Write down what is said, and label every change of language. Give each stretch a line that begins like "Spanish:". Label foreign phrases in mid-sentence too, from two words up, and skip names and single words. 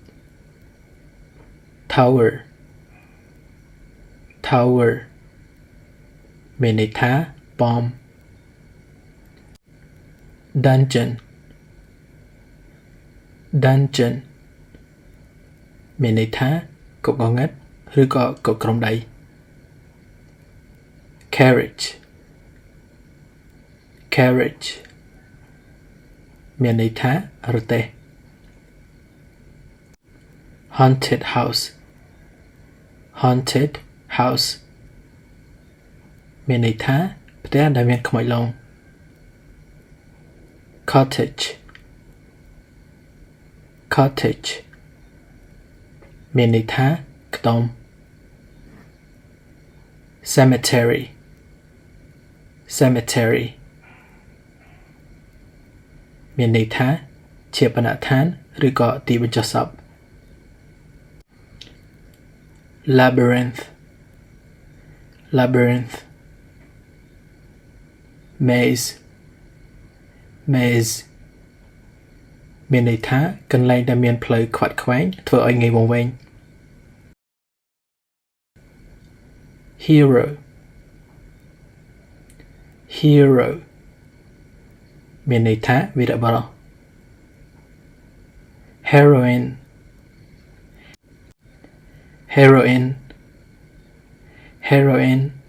English: tower tower
Khmer: មានន័យថាប៉ម
English: dungeon dungeon
Khmer: មានន័យថាគុកងងឹតឬក៏គុកក្រុមដៃ carriage carriage មានន័យថារទេះ
English: haunted house haunted house
Khmer: មានន័យថាផ្ទះដែលមានខ្មោចលង
English: cottage cottage
Khmer: មានន័យថាខ្ទម
English: cemetery cemetery
Khmer: មានន័យថាឈាបនដ្ឋានឬក៏ទីបញ្ចុះសព
English: labyrinth labyrinth maze
Khmer: maze មានន័យថាកន្លែងដែលមានផ្លូវខ្វាត់ខ្វែងធ្វើឲ្យងាយវង្វេង
English: hero hero
Khmer: មានន័យថាវីរបុរស
English: heroine heroine heroine